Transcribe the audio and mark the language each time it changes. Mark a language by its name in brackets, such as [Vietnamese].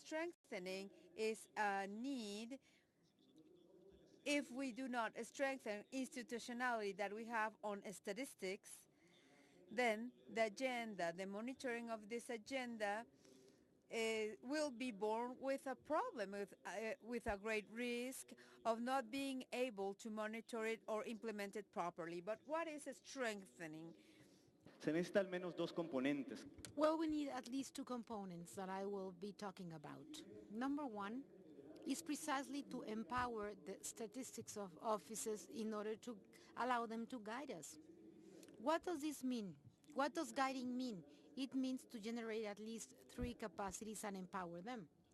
[English] Strengthening is a need. If we do not strengthen institutionality that we have on statistics, then the agenda, the monitoring of this agenda will be born with a problem, with a great risk of not being able to monitor it or implement it properly. But what is strengthening? [Spanish] Se necesita al menos dos componentes. [English] Well, we need at least two components that I will be talking about. Number one is precisely to empower the statistics of offices in order to allow them to guide us. What does this mean? What does guiding mean? It means to generate at least three capacities and empower them.